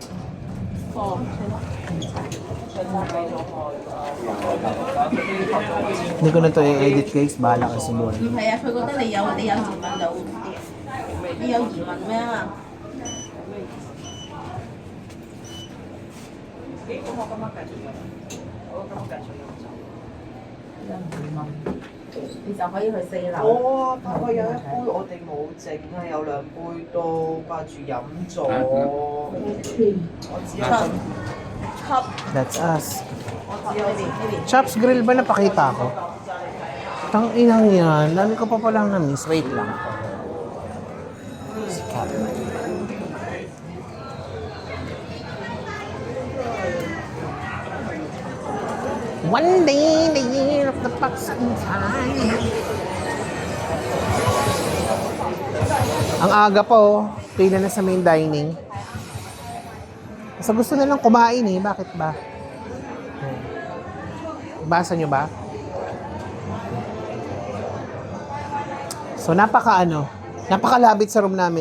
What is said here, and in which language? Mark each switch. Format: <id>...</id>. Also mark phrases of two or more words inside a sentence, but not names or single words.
<tl>Hindi ko na to i-edit guys, bahala ka sa buwan.</tl> <yue>唔係啊，佢覺得你有疑問就好啲。你有疑問咩啊？你就可以去4樓。哦，不過有一杯我哋冇整啊，有2杯都掛住飲咗。</yue> <en>At 3.</en> <yue>我只係</yue> <en>That's us.</en> <tl>Chops Grill ba napakita ko? Tang inang yan. Dami ko pa palang na-miss. Wait lang. Sikat.</tl> <en>One day, the year of the fox in time.</en> <tl>Ang aga po, pila na sa main dining. Basta gusto nilang kumain eh. Bakit ba? Basa nyo ba? So, napakalabit sa room namin.</tl>